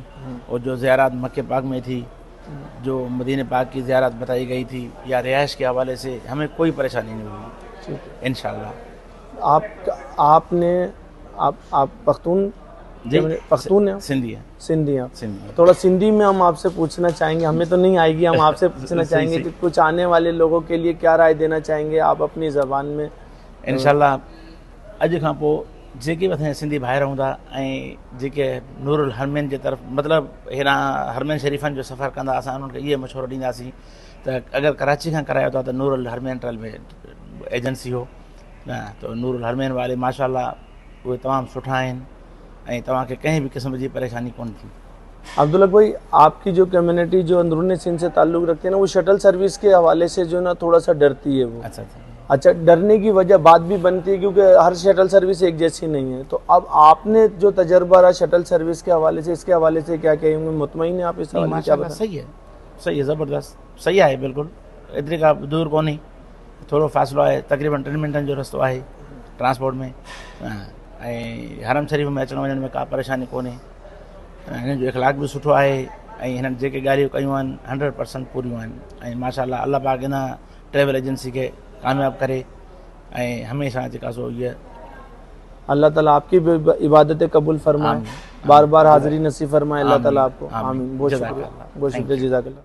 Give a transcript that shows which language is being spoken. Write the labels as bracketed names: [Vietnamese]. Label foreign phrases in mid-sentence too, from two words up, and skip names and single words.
[Urdu] اور جو زیارت مکے پاک میں تھی، جو مدینے پاک کی زیارت بتائی گئی تھی یا رہائش کے حوالے سے ہمیں کوئی پریشانی نہیں ہوئی ان شاء اللہ. آپ پختون जी پختون ہیں? سندھی ہے. سندھی ہیں. सिंधी تھوڑا سندھی میں ہم آپ سے پوچھنا چاہیں گے، ہمیں تو نہیں آئے گی، ہم آپ سے پوچھنا چاہیں گے کہ کچھ آنے والے لوگوں کے لیے کیا رائے دینا چاہیں گے آپ اپنی زبان میں? [Sindhi] इंशाअल्लाह अॼु खां पोइ जेके बि असांजा सिंधी भाइर हूंदा ऐं जेके नूरुल हरमैन जे तरफ़ मतिलबु हेॾां हरमैन शरीफ़नि जो सफ़र कंदा, असां उन्हनि खे इहे मशवरो ॾींदासीं त अगरि कराची खां करायो था त नूरुल हरमैन ट्रैवल में एजेंसी हो न, तो नूरुल हरमैन वाले माशाअल्लाह उहे तमामु सुठा आहिनि ऐं तव्हांखे कंहिं बि क़िस्म जी परेशानी कोन थी। [Urdu] عبدالحق بھائی آپ کی جو کمیونٹی جو اندرونی سندھ سے تعلق رکھتے ہیں نا، وہ شٹل سروس کے حوالے سے جو نا تھوڑا سا ڈرتی ہے وہ. اچھا، ڈرنے کی وجہ بات بھی بنتی ہے کیونکہ ہر شٹل سروس ایک جیسی نہیں ہے. تو اب آپ نے جو تجربہ رہا شٹل سروس کے حوالے سے، اس کے حوالے سے کیا کہیں گے? مطمئن ہے آپ اس حوالے سے؟ کیا بتائیں? صحیح ہے [Sindhi] ज़बरदस्त सही आहे बिल्कुलु। एतिरी का दूर कोन्हे, थोरो फ़ासिलो आहे, तक़रीबन 3 मिंटनि जो रस्तो आहे ट्रांसपोर्ट में। ऐं हरम शरीफ़ में अचण वञण में का परेशानी कोन्हे। हिन जो इख़लाक़ बि सुठो आहे ऐं हिननि जेके ॻाल्हियूं कयूं आहिनि 100% पूरियूं आहिनि। ऐं माशाअल्लाह अल्लाह पाक इन ट्रैवल एजेंसी के कामयाब करे ऐं हमेशा जेका सो ये [Urdu] اللہ تعالیٰ آپ کی بھی عبادتیں قبول فرمائے، بار بار حاضری نصیب فرمائے اللہ تعالیٰ آپ کو. आमीन। بہت شکریہ، بہت شکریہ، جزاک اللہ.